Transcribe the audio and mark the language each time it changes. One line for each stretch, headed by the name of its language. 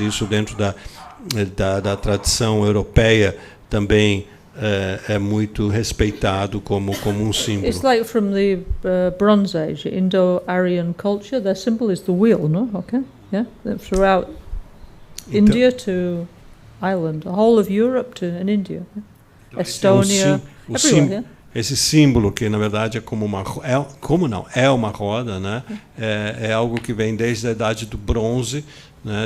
Portuguese: Isso dentro da tradição europeia também é muito respeitado como um símbolo.
English: It's like from the Bronze Age, Indo-Aryan culture. Their symbol is the wheel, no? Okay, yeah. Throughout India to Ireland, the whole of Europe and India, yeah? Estonia, everywhere. Yeah?
Portuguese: Esse símbolo que na verdade é como uma roda, né? É algo que vem desde a idade do bronze, né?